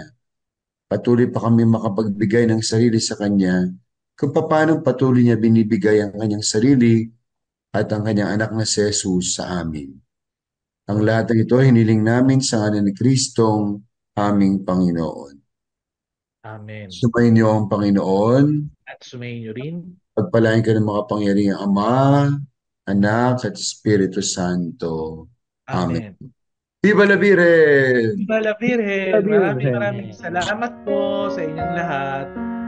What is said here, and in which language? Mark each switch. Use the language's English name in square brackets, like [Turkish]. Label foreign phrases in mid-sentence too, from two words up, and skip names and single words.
[Filipino] Patuloy pa kami makapagbigay ng sarili sa Kanya kung paano patuloy niya binibigay ang Kanyang sarili at ang Kanyang anak na si Jesus sa amin. Ang lahat ng ito hiniling namin sa ngalan ni Kristong aming Panginoon. Amen. Sumayin niyo ang Panginoon. At sumayin nyo rin. Pagpalain ka ng mga pangyarihang Ama, Anak at Espiritu Santo. Amen. Amen. [Spanish] Viva la Virgen! Viva la Virgen! Viva la Virgen! [Filipino] Maraming salamat po sa inyong lahat.